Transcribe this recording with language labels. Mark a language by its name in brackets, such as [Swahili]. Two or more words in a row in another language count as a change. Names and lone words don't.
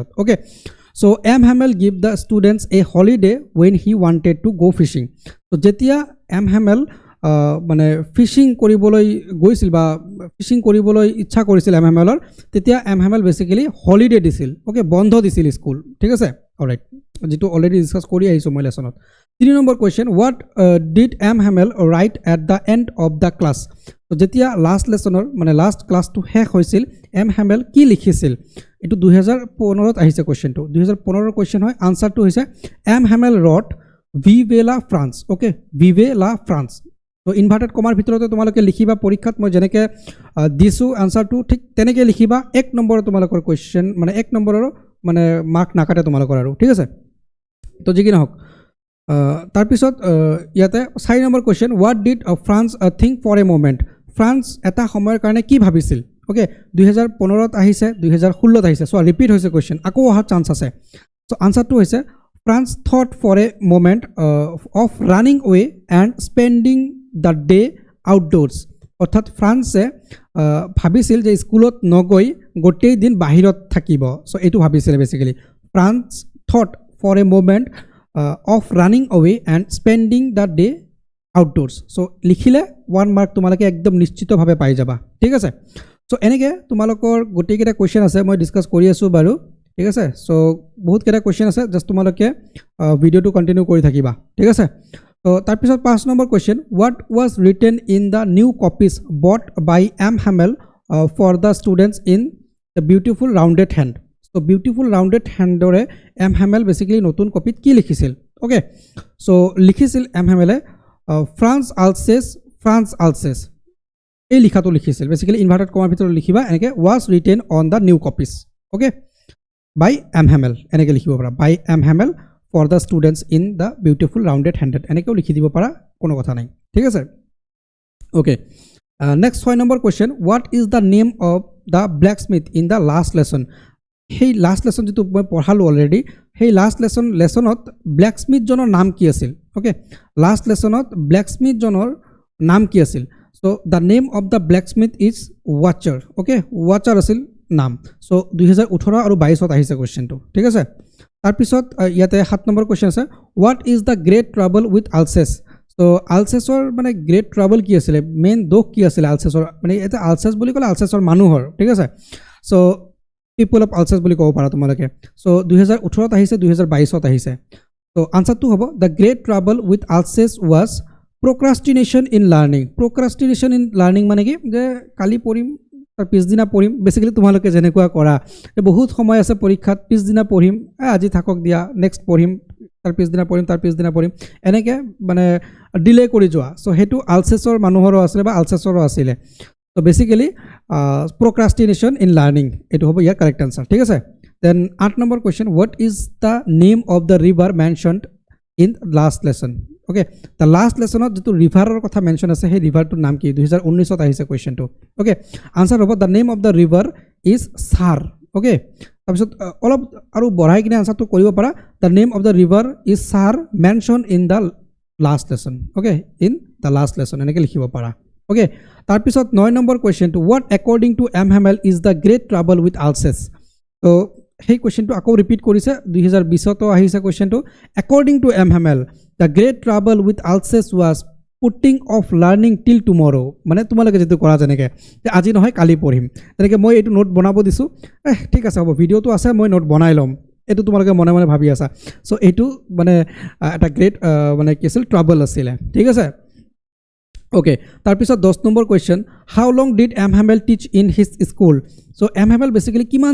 [English] okay so M Hamel give the students a holiday when he wanted to go fishing so jetia M Hamel [Assamese] মানে ফিশিং কৰিবলৈ গৈছিল বা ফিশিং কৰিবলৈ ইচ্ছা কৰিছিল M Hamel তেতিয়া M Hamel basically holiday দিছিল okay বন্ধ দিছিল স্কুল ঠিক আছে অলৰাইট যেটো অলৰেডি ডিসকাস কৰি আহিছো মই লেসনত 3 নম্বৰ question [English] what did M [Assamese] Hamel [English] write at the end of the class so [Assamese] যেতিয়া [English] last lesson [Assamese] মানে [English] last class [Assamese] শেষ হৈছিল M Hamel কি লিখিছিল এটো 2015 ত আহিছে question টু 2015 ৰ question হয় আনসার টু হৈছে [English] M Hamel wrote [French] Vive la France [Assamese] okay [French] Vive la France [English] so inverted comma [Assamese] ভিতৰতে তোমালোকে লিখিবা পৰীক্ষাত মই জেনেকে দিছো আনসার টু ঠিক তেনেকে লিখিবা 1 নম্বৰ তোমালোকৰ question মানে 1 নম্বৰৰ মানে মার্ক নাকাটে তোমালোকৰ আৰু ঠিক আছে তো যি কি নহক তাৰ পিছত ইয়াতে 4 নম্বৰ question [English] what did France think for a moment [Assamese] France এটা সময়ৰ কাৰণে কি ভাবিছিল okay 2015 ত আহিছে 2016 ত আহিছে সো ৰিপিট হৈছে question আকৌ অহা চান্স আছে সো আনসার টু হৈছে [English] France thought for a moment of running away and spending the day outdoors [Assamese] অর্থাৎ ফ্রান্সে ভাবিছিল যে স্কুলত নগৈ গোটেই দিন বাহিৰত থাকিব সো এটো ভাবিছিল বেসিক্যালি [English] France thought for a moment of running away and spending the day outdoors so [Assamese] লিখিলে 1 মার্ক তোমালকে একদম নিশ্চিতভাৱে পাই যাবা ঠিক আছে সো এনেকে তোমালোকৰ গোটেই কেটা কোৱেশ্চন আছে মই ডিসকাস কৰি আছো বাৰু ঠিক আছে সো বহুত কেটা কোৱেশ্চন আছে জাস্ট তোমালোকে ভিডিওটো কন্টিনিউ কৰি থাকিবা ঠিক আছে তো তাৰ পিছত 5 নম্বৰ question [English] what was written in the new copies bought by M Hamel for the students in the beautiful rounded hand so beautiful rounded hand [Assamese] ore M Hamel basically নতুন কপিত কি লিখিছিল [English] okay so [Assamese] লিখিছিল এম হেমেলে ফ্ৰান্স আলচেছ এই লিখাটো লিখিছিল বেসিক্যালি [English] inverted comma [Assamese] ভিতৰত লিখিবা এনেকৈ [English] was written on the new copies okay by M Hamel [Assamese] এনেকৈ লিখিব পাৰা [English] by M Hamel for the students in the beautiful rounded handed [Assamese] এনেকৈও লিখি দিব পাৰা কোনো কথা নাই ঠিক আছে [English] okay next [Assamese] 6 নম্বৰ কুৱেশ্যন [English] what is the name of the blacksmith in the last lesson [Assamese] সেই [English] last lesson [Assamese] যেটো মই পঢ়ালো অলৰেডি সেই [English] last lesson [Assamese] ব্লেক স্মিথজনৰ নাম কি আছিল ওকে [English] last lesson [Assamese] ব্লেক স্মিথজনৰ নাম কি আছিল [English] so the name of the blacksmith is Wachar okay Wachar [Assamese] আছিল নাম সো 2018 আৰু 22ত আহিছে কুৱেশ্যনটো ঠিক আছে তাৰপিছত ইয়াতে 7 নম্বৰ কুৱেশ্যন আছে [English] what is the great trouble with Alsace [Assamese] সো আলচেছৰ মানে [English] great trouble [Assamese] কি আছিলে মেইন দুখ কি আছিলে আলচেছৰ মানে এটা আলচেছ বুলি ক'লে আলচেছৰ মানুহৰ ঠিক আছে সো [English] people of Alsace [Assamese] বুলি ক'ব পাৰা তোমালোকে সো 2018ত আহিছে 2022ত আহিছে সো আনসাৰটো হ'ব [English] the great trouble with Alsace was procrastination in [Assamese] learning মানে কি যে কালি পঢ়িম তাৰ পিছদিনা পঢ়িম বেসিক্যালি তোমালোকে যেনেকুৱা কৰা বহুত সময় আছে পৰীক্ষাত পিছদিনা পঢ়িম আজি থাকক দিয়া নেক্সট পঢ়িম তাৰ পিছদিনা পঢ়িম এনেকৈ মানে ডিলে কৰি যোৱা সো হেতু আলচেছৰ মানুহৰো আছিল বা আলচেছৰো আছিল সো বেসিক্যালি [English] procrastination in learning [Assamese] এটো হ'ব ইয়াৰ [English] correct answer [Assamese] ঠিক আছে দেন 8 নম্বৰ কোৱেশ্চন [English] what is the name of the river mentioned in last lesson okay the last lesson [Assamese] যেটো ৰিভাৰৰ কথা মেনশন আছে সেই ৰিভাৰটোৰ নাম কি 2019ত আহিছে কোৱেশ্চনটো okay আনসাৰ হ'ব [English] the name of the river is Sar okay [Assamese] তাৰপিছত অলপ আৰু বঢ়াই কিনে আনসাৰটো কৰিব পাৰা [English] the name of the river is Sar mentioned in the last lesson okay in the last [Assamese] lesson এনেকৈ লিখিব পাৰা okay তাৰপিছত 9 নম্বৰ কোৱেশ্চনটো [English] what according to M Hamel is the great trouble with Alsace [Assamese] so সেই কোৱেশ্চনটো আকৌ ৰিপিট কৰিছে 2020ত আহিছে কোৱেশ্চনটো [English] according to M Hamel the great trouble with Alsace was putting off learning till tomorrow [Assamese] মানে তোমালোকে যেটো কৰা জানেকে যে আজি নহয় কালি পঢ়িম তেনেকে মই এটো নোট বনাব দিছো ঠিক আছে হ'ব ভিডিওটো আছে মই নোট বনাই লম এটো তোমালোকে মনে মনে ভাবি আছা সো এটো মানে এটা গ্ৰেট মানে কি আছিল ট্ৰাবল আছিল ঠিক আছে okay তাৰপিছত 10 নম্বৰ কোৱেশ্চন [English] how long did M Hamel teach in his school so [Assamese] M Hamel basically কিমান